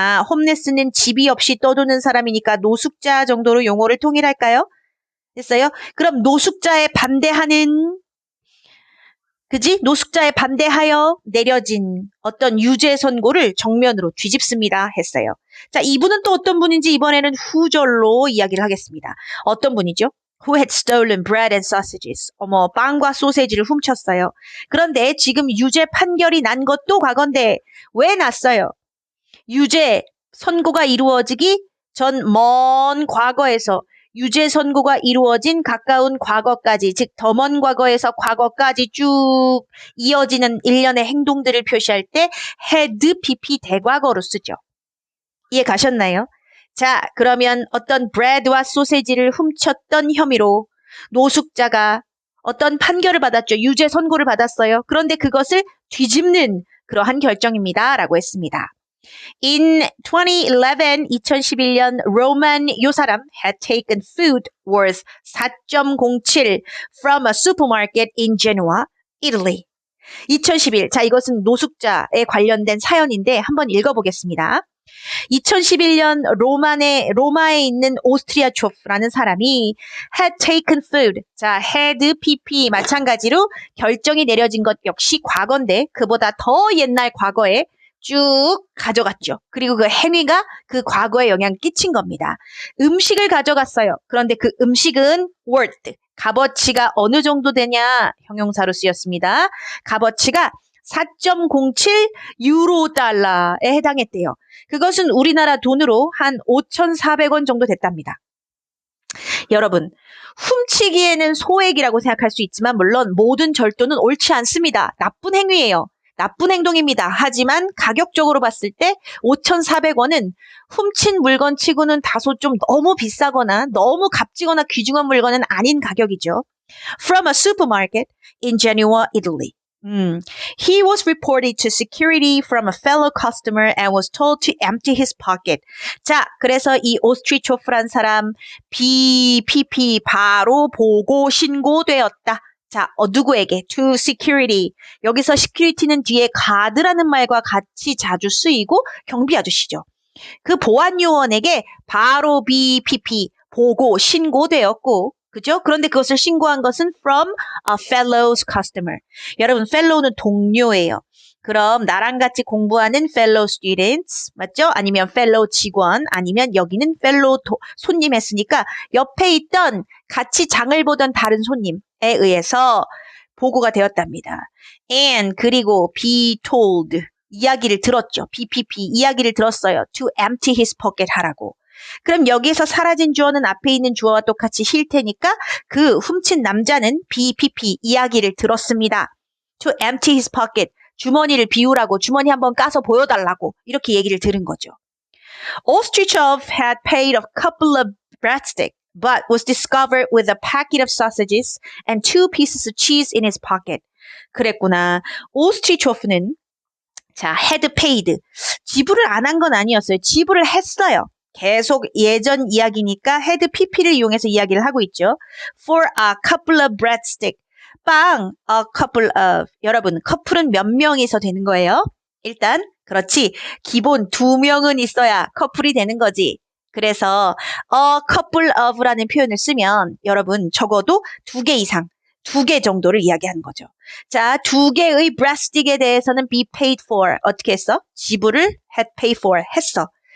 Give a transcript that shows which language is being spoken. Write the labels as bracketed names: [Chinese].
[Korean] homeless는 집이 없이 떠도는 사람이니까 노숙자 정도로 용어를 통일할까요? 됐어요? 그럼 노숙자에 반대하는, 그지? 노숙자에 반대하여 내려진 어떤 유죄 선고를 정면으로 뒤집습니다. 했어요. 자, 이분은 또 어떤 분인지 이번에는 후절로 이야기를 하겠습니다. 어떤 분이죠? [English] who had stolen bread and sausages. [Korean] 어머, 빵과 소세지를 훔쳤어요. 그런데 지금 유죄 판결이 난 것도 과거인데 왜 났어요? 유죄 선고가 이루어지기 전 먼 과거에서 유죄 선고가 이루어진 가까운 과거까지, 즉 더 먼 과거에서 과거까지 쭉 이어지는 일련의 행동들을 표시할 때 had pp 대과거로 쓰죠. 이해 가셨나요? 자, 그러면 어떤 브레드와 소세지를 훔쳤던 혐의로 노숙자가 어떤 판결을 받았죠. 유죄 선고를 받았어요. 그런데 그것을 뒤집는 그러한 결정입니다. 라고 했습니다. [English] In 2011, Roman [Korean] 요 사람 [English] had taken food worth 4.07 from a supermarket in Genoa, Italy. [Korean] 2011, 자 이것은 노숙자에 관련된 사연인데 한번 읽어보겠습니다. 2011년 로마에 있는 오스트리아 초프라는 사람이 [English] had taken food, [Korean] 자 had pp 마찬가지로 결정이 내려진 것 역시 과거인데 그보다 더 옛날 과거에 쭉 가져갔죠. 그리고 그 행위가 그 과거에 영향을 끼친 겁니다. 음식을 가져갔어요. 그런데 그 음식은 worth, 값어치가 어느 정도 되냐? 형용사로 쓰였습니다. 값어치가 4.07 유로 달러에 해당했대요. 그것은 우리나라 돈으로 한 5,400원 정도 됐답니다. 여러분, 훔치기에는 소액이라고 생각할 수 있지만 물론 모든 절도는 옳지 않습니다. 나쁜 행위예요. 나쁜 행동입니다. 하지만 가격적으로 봤을 때 5,400원은 훔친 물건 치고는 다소 좀 너무 비싸거나 너무 값지거나 귀중한 물건은 아닌 가격이죠. [English] From a supermarket in Genoa, Italy. He was reported to security from a fellow customer and was told to empty his pocket. [Korean] 자, 그래서 이 오스트리초프란 사람 BPP 바로 보고 신고되었다. 자, 누구에게? [English] To security. [Korean] 여기서 security는 뒤에 가드라는 말과 같이 자주 쓰이고 경비 아저씨죠. 그 보안 요원에게 바로 BPP 보고 신고되었고, 그죠? 그런데 그것을 신고한 것은 from a fellow customer. 여러분, fellow는 동료예요. 그럼 나랑 같이 공부하는 [English] fellow students, [Korean] 맞죠? 아니면 fellow 직원, 아니면 여기는 fellow 손님 했으니까 옆에 있던 같이 장을 보던 다른 손님에 의해서 보고가 되었답니다. And 그리고 [English] be told, [Korean] 이야기를 들었죠. BPP, 이야기를 들었어요. [English] To empty his pocket [Korean] 하라고. 그럼 여기에서 사라진 주어는 앞에 있는 주어와 똑같이 실 테니까 그 훔친 남자는 BPP, 이야기를 들었습니다. To empty his pocket, 주머니를 비우라고, 주머니 한번 까서 보여달라고 이렇게 얘기를 들은 거죠. [English] Ostrichov had paid a couple of breadsticks, but was discovered with a packet of sausages and 2 pieces of cheese in his pocket. [Korean] 그랬구나. 오스트리초프는 자, had paid, 지불을 안 한 건 아니었어요. 지불을 했어요. 계속 예전 이야기니까 had pp를 이용해서 이야기를 하고 있죠. [English] For a couple of breadsticks. [Korean] 빵, [English] a couple of. [Korean] 여러분, 커플은 몇 명이서 되는 거예요? 일단, 그렇지. 기본 2명은 있어야 커플이 되는 거지. 그래서 a couple of라는 표현을 쓰면 여러분 적어도 2개 이상, 2개 정도를 이야기하는 거죠. 자, 2개의 breadstick에 대해서는 [English] be paid for. [Korean] 어떻게 했어? 지불을 [English] had paid for [Korean] 했어.